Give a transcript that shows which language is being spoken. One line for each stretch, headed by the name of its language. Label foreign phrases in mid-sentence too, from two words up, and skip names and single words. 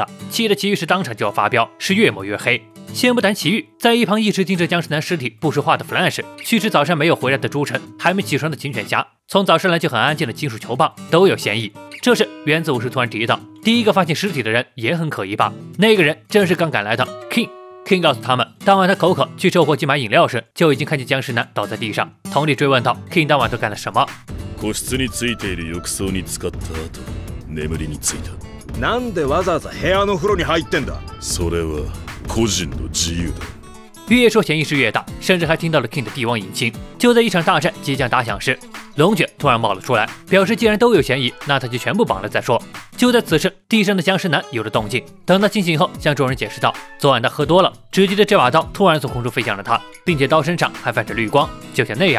Chinese: 气的奇遇是当场就要发飙，是越抹越黑。先不谈奇遇，在一旁一直盯着僵尸男尸体不说话的 Flash， 去吃早餐没有回来的朱晨，还没起床的警犬侠，从早上来就很安静的金属球棒都有嫌疑。这时原子武士突然提到，第一个发现尸体的人也很可疑吧？那个人正是刚赶来的 King。King 告诉他们，当晚他口渴去售货机买饮料时，就已经看见僵尸男倒在地上。同理追问道 King 当晚都干了什么？
Japanese: 個室についている浴槽に使った後、眠りについた。なんでわざわざ部屋の風呂に入ってんだ？それは個人の自由だ。
Chinese: 越说嫌疑是越大，甚至还听到了 King 的帝王引擎。就在一场大战即将打响时，龙卷突然冒了出来，表示既然都有嫌疑，那他就全部绑了再说。就在此时，地上的僵尸男有了动静。等他清醒后，向众人解释道：昨晚他喝多了，只记得这把刀突然从空中飞向了他，并且刀身上还泛着绿光，就像那样。